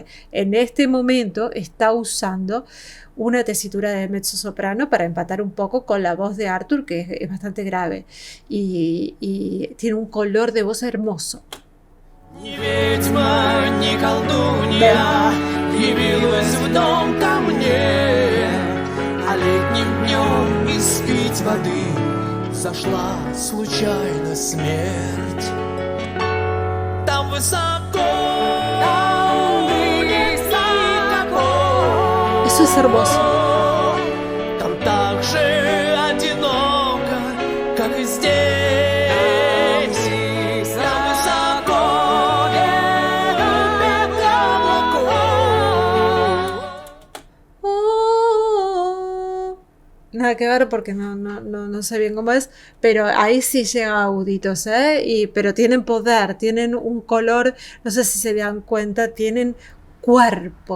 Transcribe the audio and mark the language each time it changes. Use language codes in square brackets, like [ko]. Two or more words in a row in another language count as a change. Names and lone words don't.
[es] En este momento está usando una tesitura de mezzosoprano para empatar un poco con la voz de Arthur, que es bastante grave, y tiene un color de voz hermoso. [ru] Ни ведьма, ни колдунья явилась в дом ко мне, а летним днем испить воды зашла случайно смерть. Там высоко, нет никого. [es] Eso es hermoso. [ru] Там так же одиноко, как и здесь. [es] Nada que ver porque no sé bien cómo es, pero ahí sí llega aguditos, pero tienen poder, tienen un color, no sé si se dan cuenta, tienen cuerpo.